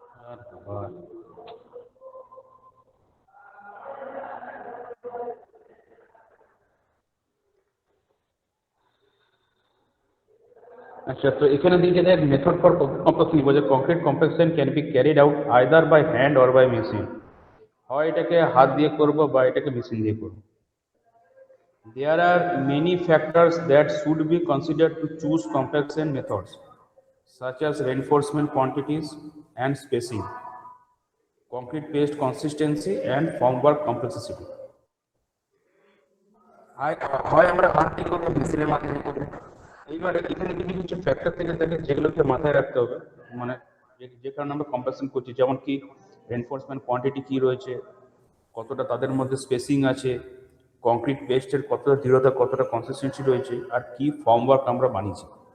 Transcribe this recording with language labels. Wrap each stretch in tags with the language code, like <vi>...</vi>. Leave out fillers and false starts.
<bn>আর বাবা, আচ্ছা তো এখানে দিকে দেখ</bn> <en>method for compaction</en> <bn>বলছে</bn> <en>concrete compaction can be carried out either by hand or by machine,</en> <bn>হয় এটাকে হাত দিয়ে করবো বা এটাকে মেশিন দিয়ে করবো।</bn> <en>There are many factors that should be considered to choose compaction methods, such as reinforcement quantities and spacing, concrete paste consistency, and formwork complexity.</en> <bn>হয় আমরা হাত দিয়ে করবো মেশিনের মাধ্যমে করবো। এইবার এখানে কিছু কিছু ফ্যাক্টর থেকে থাকে যেগুলোকে মাথায় রাখতে হবে, মানে যে কারণে আমরা কম্পাকশন করছি, যেমন কি রেনফোর্সমেন্ট কোয়ান্টিটি কি রয়েছে, কতটা তাদের মধ্যে স্পেসিং আছে, কংক্রিট পেস্টের কতটা দৃঢ়তা কতটা কনসিস্টেন্সি রয়েছে, আর কি ফর্মওয়ার্ক আমরা বানিয়েছি।</bn>